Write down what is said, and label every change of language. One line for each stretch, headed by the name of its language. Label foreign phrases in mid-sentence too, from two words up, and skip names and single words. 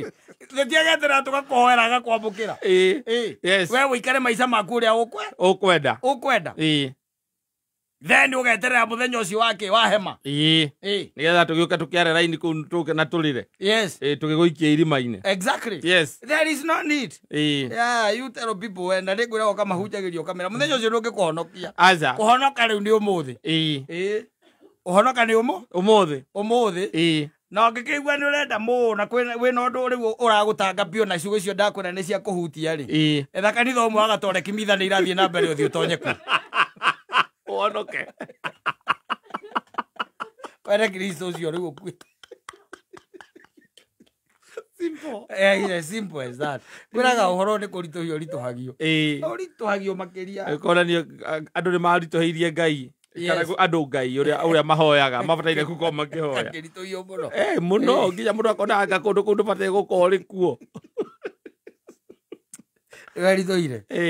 Kikuyu: Gutiagetera tugakuhoera gakwambukira. Yes. We wikare maica maku uria ukwenda. Then ugeterera muthenya ucio wake wa hema. Nigetha tugiuka tukiare raini ku na tulire. Yes. Tugiguikia irima-ini. Exactly. Yes.
English: There is no need. Yeah, you tell people when
Kikuyu: na ndigwira kama hujagirio kamera muthenya ucio ndungikuhonokia. Aca. Kuhonoka riu ni umuthi. Uhonoka ni umuthi. Na ngikigua ni urenda na wina undu riu uragutanga bio na ciugo icio ndakwira ni cia kuhutia ri. Etha kanitha umwe agatore kimitha ni irathie na mbere uthio tonyeku. Uhonoke. Were Kristo ucio riu ukui. Simple.
English: Yes, simple as that.
Kikuyu: Kwiraga uhoro ni kurituhio rituhagio. Rituhagio makiria. Konanio andu ni marituhirie Ngai. Kana andu Ngai uria mahoyaga mabataire gukorwo makihoya. Rituhio muno. Muno nginya mundu akonaga kundu bataire gukorwo ri kuo. Rituhire.